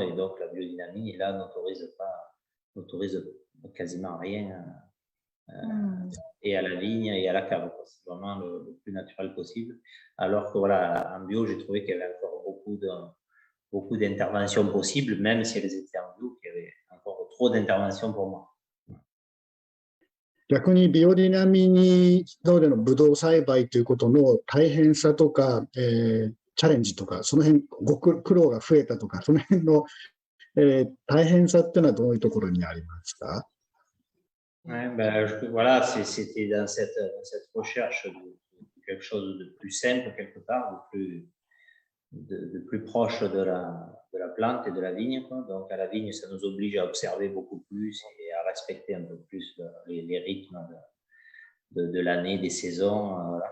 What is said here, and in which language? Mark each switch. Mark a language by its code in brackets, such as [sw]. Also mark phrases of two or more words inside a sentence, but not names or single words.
[fr] Et donc, la biodynamie, là, n'autorise quasiment rien et à la vigne et à la cave. C'est vraiment le plus naturel possible. Alors que voilà, en bio, j'ai trouvé qu'il y avait encore beaucoup d'interventions possibles, même si elles étaient en bio, qu'il y avait encore trop d'interventions pour moi. [ja] 逆にビオディナミのでのブドウ栽培ということの大変さとか、チャレンジとか、その辺苦労が増えたとか、その辺の、大変さっていうのはどういうところにありますか？ [fr] Ouais, voilà, c'était dans cette recherche de quelque chose de plus simple quelque part, de plus proche de la plante et de la vigne, quoi. Donc à la vigne, ça nous oblige à observer beaucoup plus et à respecter un peu plus les rythmes de l'année, des saisons, voilà.